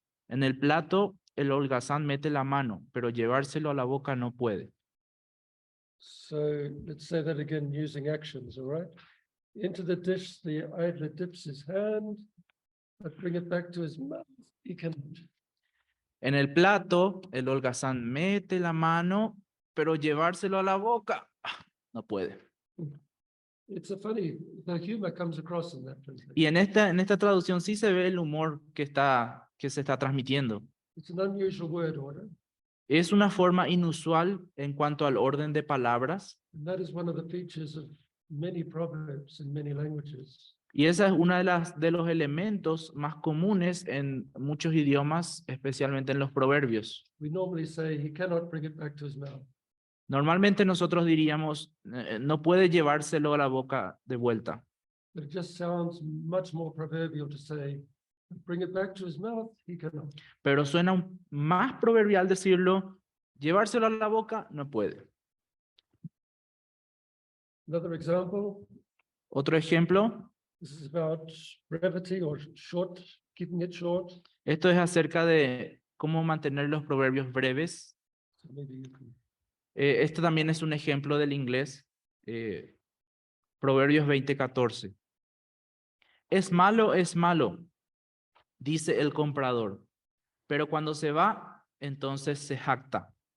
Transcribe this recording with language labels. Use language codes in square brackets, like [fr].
[es] En el plato, el holgazán mete la mano, pero llevárselo a la boca no puede. [en] So let's say that again using actions, all right? Into the dish, the idler dips his hand, but bring it back to his mouth. He cannot. [es] En el plato, el holgazán mete la mano, pero llevárselo a la boca no puede. [en] It's a funny, the humor comes across in that translation. [es] Y en esta traducción sí se ve el humor que se está transmitiendo. [en] It's an unusual word order, [es] Es una forma inusual en cuanto al orden de palabras. [en] and that is one of the features of many proverbs in many languages. [es] Y esa es una de los elementos más comunes en muchos idiomas, especialmente en los proverbios. [en] We normally say he cannot bring it back to his mouth. [es] Normalmente nosotros diríamos, no puede llevárselo a la boca de vuelta. [en] But it just sounds much more proverbial to say, bring it back to his mouth, he cannot. [es] Pero suena más proverbial decirlo, llevárselo a la boca no puede. [en] Another example, [es] Otro ejemplo, [en] this is about brevity or short, keeping it short. [es] esto es acerca de cómo mantener los proverbios breves. [en] So maybe you can. [es] Este también es un ejemplo del inglés. Proverbios 20:14. Es malo, dice el comprador, pero cuando se va, entonces se jacta.